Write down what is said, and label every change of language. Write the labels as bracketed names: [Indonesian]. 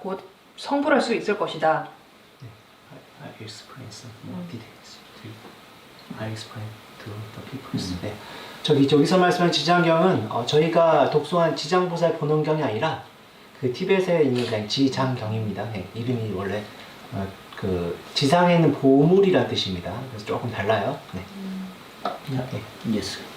[Korean] 곧 성불할 수 있을 것이다. [English] I explain some more details. I explain to the people. 네. [Korean] 저기서 말씀한 지장경은 저희가 독소한 지장보살 본원경이 아니라 그 티벳에 있는 그냥 지장경입니다. 네, 이름이 원래 그 지상에 있는 보물이라는 뜻입니다. 그래서 조금 달라요. 네. 네. [English] Yes.